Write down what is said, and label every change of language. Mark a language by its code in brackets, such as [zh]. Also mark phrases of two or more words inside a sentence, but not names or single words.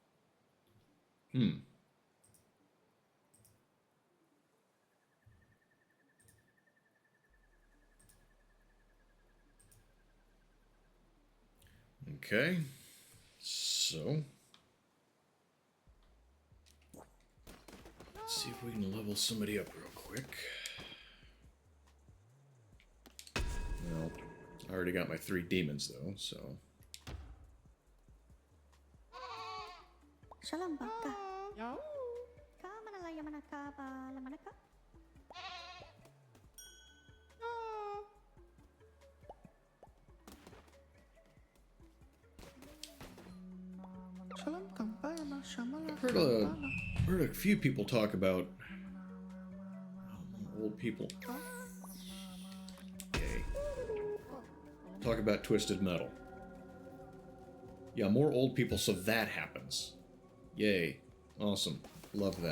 [en] Okay, so let's see if we can level somebody up real quick. Well, I already got my 3 demons though, so. Shalom baka. Ka manalaya manaka ba lamanaka. Shalom kampayana, shamala Heard a few people talk about old people. Okay. Talk about Twisted Metal. Yeah, more old people, so that happens. Yay. Awesome. Love that.